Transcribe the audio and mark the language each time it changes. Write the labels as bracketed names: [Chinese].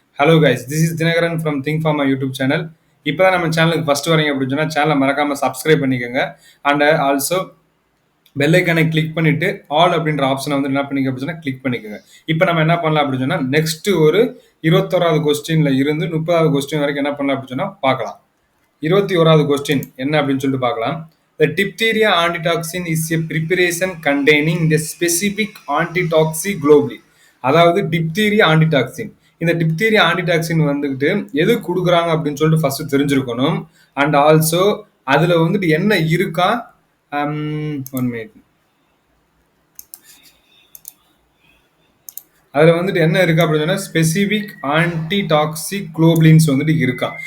[English] Hello guys, this is Dhinakaran from Think Pharma YouTube channel. [Tamil] இப்போ தான் நம்ம சேனலுக்கு ஃபர்ஸ்ட் வரீங்க அப்படின்னு சொன்னால் சேனலை மறக்காமல் சப்ஸ்கிரைப் பண்ணிக்கோங்க. அண்ட் ஆல்சோ பெல் ஐக்கானை கிளிக் பண்ணிட்டு ஆல் அப்படின்ற ஆப்ஷனை வந்து என்ன பண்ணிக்க அப்படின்னு சொன்னால் கிளிக் பண்ணிக்கோங்க. இப்போ நம்ம என்ன பண்ணலாம் அப்படின்னு சொன்னால் நெக்ஸ்ட் ஒரு 21வது கொஸ்டின்ல இருந்து 30வது கொஸ்டின் வரைக்கும் என்ன பண்ணலாம் அப்படின்னு சொன்னால் பார்க்கலாம். 21வது கொஸ்டின் என்ன அப்படின்னு சொல்லிட்டு பார்க்கலாம். [English] The diphtheria antitoxin is a preparation containing the specific antitoxin globally. [Tamil] அதாவது டிப்தீரியா ஆன்டிடாக்சின். இந்த டிப்தீரியா ஆன்டிடாக்சின் வந்துட்டு எது கொடுக்குறாங்க அப்படின்னு சொல்லிட்டு ஃபர்ஸ்ட் தெரிஞ்சிருக்கணும். அண்ட் ஆல்சோ அதுல வந்துட்டு என்ன இருக்கா, 1 மினிட், அதில் வந்துட்டு என்ன இருக்குது அப்படின்னு சொன்னால் ஸ்பெசிஃபிக் ஆன்டிடாக்சிக் குளோபுலின்ஸ் வந்துட்டு இருக்கா.